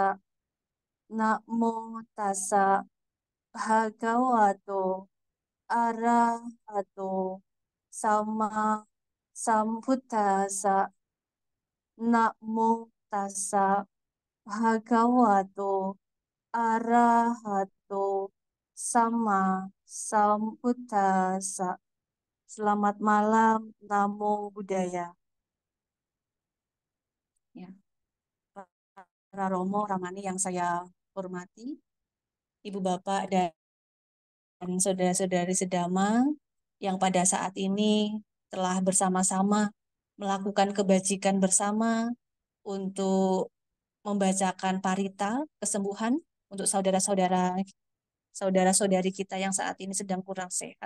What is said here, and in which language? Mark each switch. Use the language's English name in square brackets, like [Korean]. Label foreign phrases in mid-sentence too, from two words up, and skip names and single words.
[Pali] Namo tassa bhagavato arahato sama sambuddhassa. Namo tassa bhagavato arahato sama sambuddhassa. [Indonesian] Selamat malam, [Pali] Namo Buddhaya. [Indonesian] Ya, para Romo Ramani yang saya hormati, Ibu Bapak dan saudara-saudari sedama yang pada saat ini telah bersama-sama melakukan kebajikan bersama untuk membacakan parita kesembuhan untuk saudara-saudari kita yang saat ini sedang kurang sehat.